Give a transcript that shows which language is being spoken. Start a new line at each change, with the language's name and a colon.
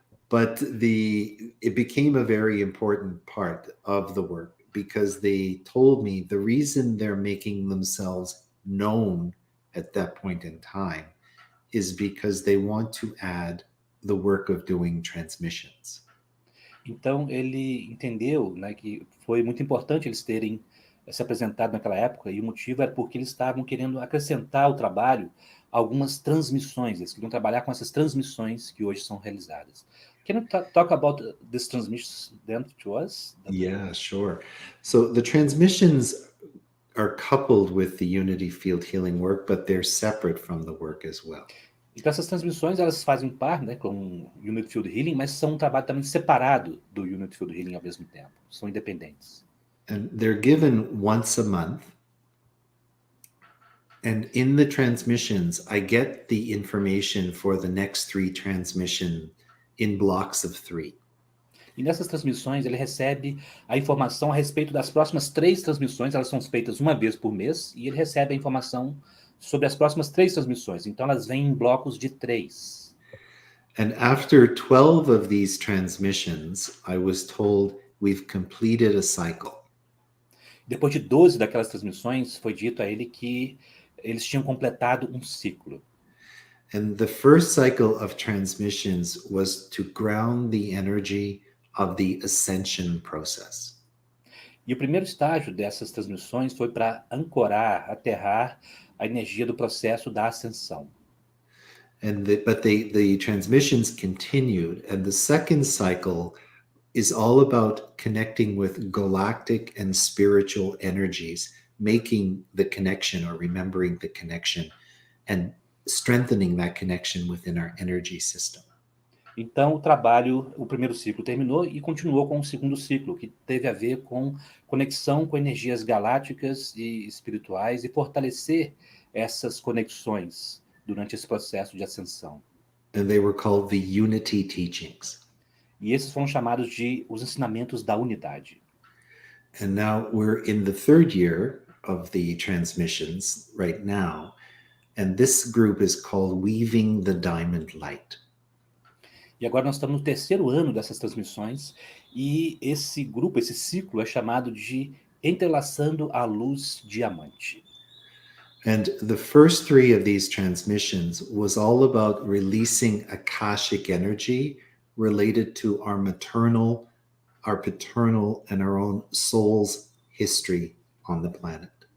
English: But it became a very important part of the work, because they told me the reason they're making themselves known at that point in time is because they want to add the work of doing transmissions.
Portuguese: Então ele entendeu, né, que foi muito importante eles terem se apresentado naquela época, e o motivo era porque eles estavam querendo acrescentar ao trabalho algumas transmissões. Eles queriam trabalhar com essas transmissões que hoje são realizadas.
English: Can you talk about these transmissions then to us? Yeah, sure. So the transmissions are coupled with the unity field healing work, but they're separate from the work as well.
Portuguese: Então essas transmissões, elas fazem parte, né, com o Unity Field Healing, mas são um trabalho também separado do Unity Field Healing ao mesmo tempo. São independentes.
English: And they're given once a month. And in the transmissions, I get the information for the next 3 transmission in blocks of 3.
Portuguese: E nessas transmissões ele recebe a informação a respeito das próximas 3 transmissões. Elas são feitas uma vez por mês, e ele recebe a informação sobre as próximas 3 transmissões. Então elas vêm em blocos de 3.
English: And after 12 of these transmissions, I was told we've completed a cycle.
Portuguese: Depois de 12 daquelas transmissões, foi dito a ele que eles tinham completado um ciclo.
English: And the first cycle of transmissions was to ground the energy of the ascension process.
Portuguese: E o primeiro estágio dessas transmissões foi para ancorar, aterrar a energia do processo da ascensão.
English: But the transmissions continued, and the second cycle is all about connecting with galactic and spiritual energies, making the connection or remembering the connection and strengthening that connection within our energy system.
Portuguese: Então, o primeiro ciclo terminou e continuou com o segundo ciclo, que teve a ver com conexão com energias galácticas e espirituais e fortalecer essas conexões durante esse processo de ascensão.
English: And they were called the Unity Teachings.
Portuguese: E esses foram chamados de os ensinamentos da unidade.
English: And now we're in the 3rd year of the transmissions right now, and this group is called Weaving the Diamond Light.
Portuguese: E agora nós estamos no 3º ano dessas transmissões, e esse grupo, esse ciclo é chamado de Entrelaçando a Luz Diamante.
English: And the first 3 of these transmissions was all about releasing Akashic energy related to our maternal, our paternal, and our own soul's history on the planet.